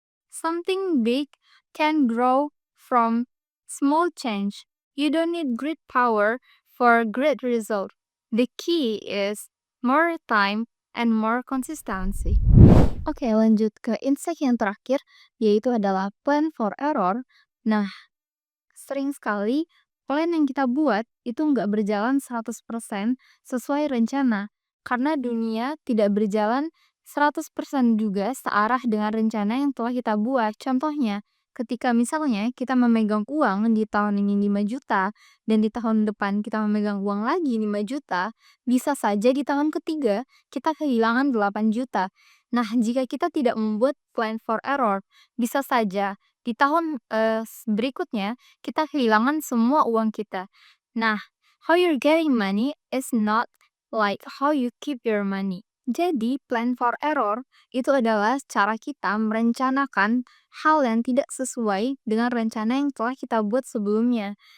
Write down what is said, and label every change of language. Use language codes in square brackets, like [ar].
[en] Something big can grow from small change. You don't need great power for great result. The key is more time and more consistency. [id] Oke, lanjut ke insight yang terakhir, yaitu adalah plan for error. Nah, sering sekali plan yang kita buat itu nggak berjalan 100% sesuai rencana. Karena dunia tidak berjalan 100% juga searah dengan rencana yang telah kita buat. Contohnya, Ketika misalnya kita memegang uang di tahun ini 5 juta dan di tahun depan kita memegang uang lagi 5 juta, bisa saja di tahun ketiga kita kehilangan 8 juta. Nah, jika kita tidak membuat plan for error, bisa saja di tahun berikutnya kita kehilangan semua uang kita. Nah, [en] how you're getting money is not like how you keep your money. [id] Jadi, plan for error itu adalah cara kita merencanakan hal yang tidak sesuai dengan rencana yang telah kita buat sebelumnya.